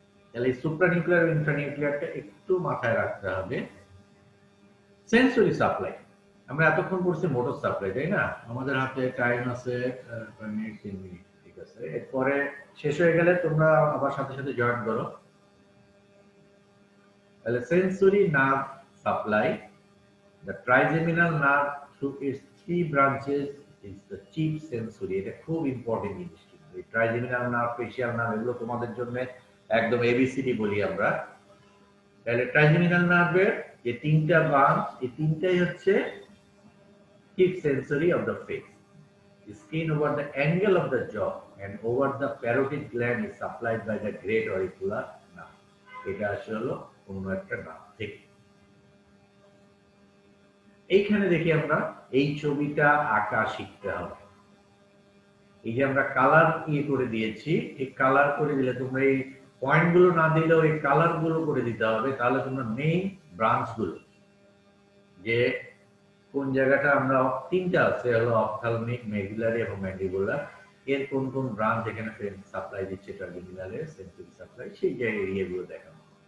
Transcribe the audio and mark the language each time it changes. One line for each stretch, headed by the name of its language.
Bangla: তাহলে এই supra nuclear infra নিউক্লিয়ারটা একটু মাথায় রাখতে হবে। সেন্সরি সাপ্লাই, আমরা এতক্ষণ পড়ছি মোটর সাপ্লাই, তাই না? আমাদের হাতে টাইম আছে 3 মিনিট, ঠিক আছে? এরপরে শেষ হয়ে গেলে তোমরা আবার সাথে সাথে জয়েন করো।
English: তাহলে sensory nerve supply, the trigeminal nerve through its 3 branches is the chief sensory.
Bangla: এটা খুব ইম্পর্টেন্ট জিনিস। এই ট্রাইজেমিনাল নার্ভ, ফেশিয়াল নার্ভ, এগুলো তোমাদের জন্য একদম এবিসিডি বলি আমরা। তাহলে ট্রাইজেমিনাল নার্ভের যে 3টা ব্রাঞ্চ, এই 3টাই হচ্ছে
English: chief sensory of the face. The skin over the angle of the jaw and over the parotid gland is supplied by the great auricular nerve.
Bangla: এটা আসলে অন্য একটা নার্ভ থেকে। এইখানে দেখি আমরা এই ছবিটা আঁকা শিখতে হবে। এই যে আমরা কালার করে দিয়েছি, এই কালার করে দিলে তোমরা এই পয়েন্ট গুলো না দিলেও এই কালার গুলো করে দিতে হবে, তাহলে তোমরা মেইন ব্রাঞ্চ গুলো, যে কোন জায়গাটা আমরা 3টা আছে হলো অপথ্যালমিক, মেডুলারি এবং ম্যান্ডিবুলার, এর কোন কোন ব্রাঞ্চ এখানে সাপ্লাই দিচ্ছে ট্রাইজেমিনালের সেন্সরি সাপ্লাই, সেই জায়গায় এরিয়াগুলো দেখানো।